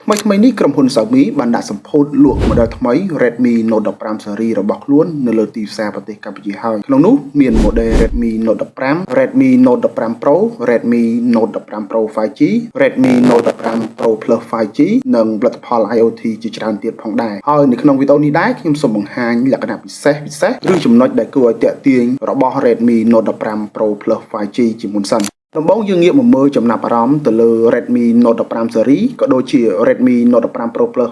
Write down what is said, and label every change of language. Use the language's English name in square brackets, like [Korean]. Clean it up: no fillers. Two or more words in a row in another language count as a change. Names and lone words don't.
[Khmer] ថ្មីនេះក្រុមហ៊ុន Xiaomi បានដាក់សម្ពោធលក់ model ថ្មី Redmi Note 15 series របស់ខ្លួននៅលើទីផ្សារប្រទេសកម្ពុជាហើយក្នុងនោះមាន model Redmi Note 15 Redmi Note 15 Pro Redmi Note 15 Pro 5G Redmi Note 15 Pro Plus 5G និងផលិតផល IoT ជាច្រើនទៀតផងដែរហើយនៅក្នុងវីដេអូនេះដែរខ្ញុំសូ មបង្ហាញលក្ខណៈពិសេសឬចំណុចដែលគួរឲ្យទាក់ទាញរបស់ Redmi Note 15 Pro Plus 5G ជាមុនសិនដំបូងយើងងាកមកមើលចំណាប់អារម្មណ៍ទៅលើ Redmi Note 15 series ក៏ដូចជា Redmi Note 15 Pro Plus